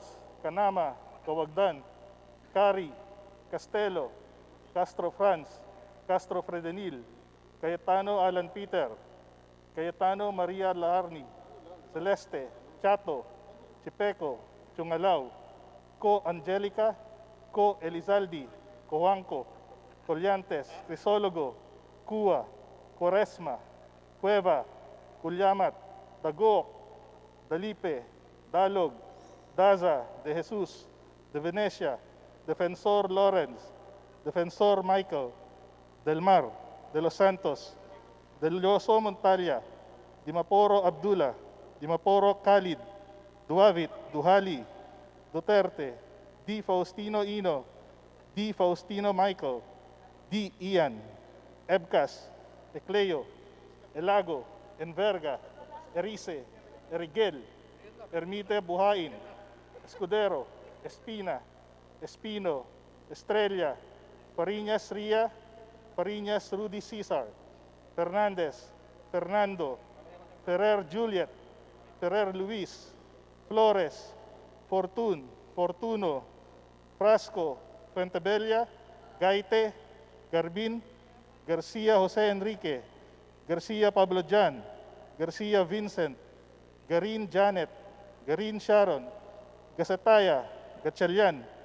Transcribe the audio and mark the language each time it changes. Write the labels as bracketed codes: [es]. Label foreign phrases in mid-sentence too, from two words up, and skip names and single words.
[en] Canama, Kawagdan, Cari, Castelo, Castro Franz, Castro Fredenil, Cayetano Alan Peter, Cayetano Maria Laarni, Celeste, Chato, Chipeco, Chungalaw, Co Angelica, Co Elizaldi, Coanco, Collantes, Crisologo, Cua, Quaresma, Cueva, Culyamat, Dagoc, Dalipe, Dalog, Daza, De Jesus, De Venecia, Defensor Lawrence, Defensor Michael, Del Mar, De Los Santos, Del Yoso Montalia, Dimaporo Abdullah, Dimaporo Khalid, Duavit, Duhali, Duterte, D. Faustino Ino, D. Faustino Michael, D. Ian, Ebcas, Ecleo, Elago, Enverga, Erice, Erigel, Ermite Buhain, Escudero, Espina, Espino, Estrella, Pariñas Ria, Pariñas Rudy Cesar, Fernandez, Fernando, Ferrer Juliet, Ferrer Luis, Flores, Fortun, Fortuno, Frasco, Fuentebella, Gaite, Garbin, Garcia Jose Enrique, Garcia Pablo Jan, Garcia Vincent, Garin Janet, Garin Sharon, Gasataya, Gatchalian,